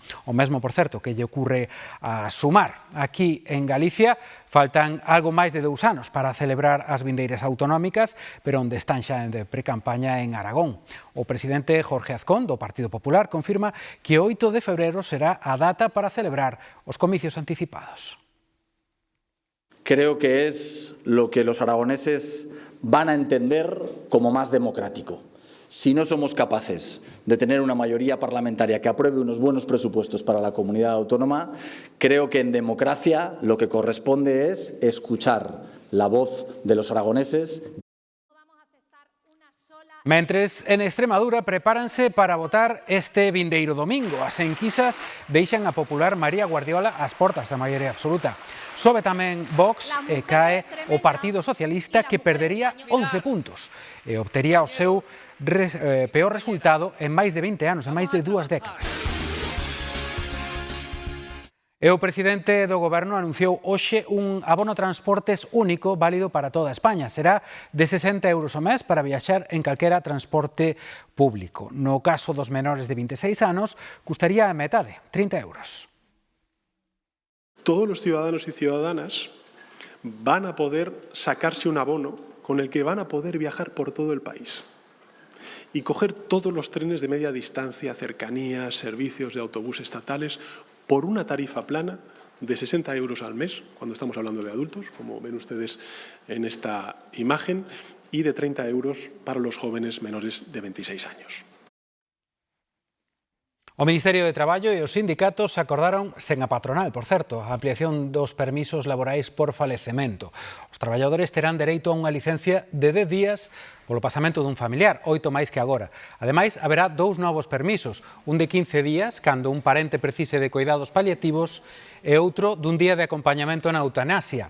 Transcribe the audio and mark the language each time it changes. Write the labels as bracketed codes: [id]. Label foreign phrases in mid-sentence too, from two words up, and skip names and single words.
[gl] O mesmo, por certo, que lle ocurre a Sumar. Aquí en Galicia faltan algo máis de 2 anos para celebrar as vindeiras autonómicas, pero onde están xa en precampaña en Aragón. O presidente Jorge Azcón, do Partido Popular, confirma que o 8 de febreiro será a data para celebrar os comicios anticipados. [es] Creo que es lo que los aragoneses van a entender como más democrático. Si no somos capaces de tener una mayoría parlamentaria que apruebe unos buenos presupuestos para la comunidad autónoma, creo que en democracia lo que corresponde es escuchar la voz de los aragoneses. [gl] Mentres, en Extremadura prepáranse para votar este vindeiro domingo. As enquisas deixan a popular María Guardiola ás portas da maioría absoluta. Sobe tamén Vox e cae o Partido Socialista, que perdería 11 puntos e obtería o seu peor resultado en máis de 20 anos, en máis de 2 décadas. E o presidente do Goberno anunciou hoxe un abono transportes único válido para toda España. Será de 60 euros ao mes para viaxar en calquera transporte público. No caso dos menores de 26 anos, custaría a metade, 30 euros. [es] Todos los ciudadanos y ciudadanas van a poder sacarse un abono con el que van a poder viajar por todo el país y coger todos los trenes de media distancia, cercanías, servicios de autobús estatales por una tarifa plana de 60 euros al mes, cuando estamos hablando de adultos, como ven ustedes en esta imagen, y de 30 euros para los jóvenes menores de 26 años. [gl] O Ministerio de Traballo e os sindicatos acordaron, sen a patronal, por certo, a ampliación dos permisos laborais por falecemento. Os traballadores terán dereito a unha licencia de 10 días polo pasamento dun familiar, 8 máis que agora. Ademais, haberá 2 novos permisos, un de 15 días, cando un parente precise de cuidados paliativos, e outro dun día de acompañamento na eutanasia.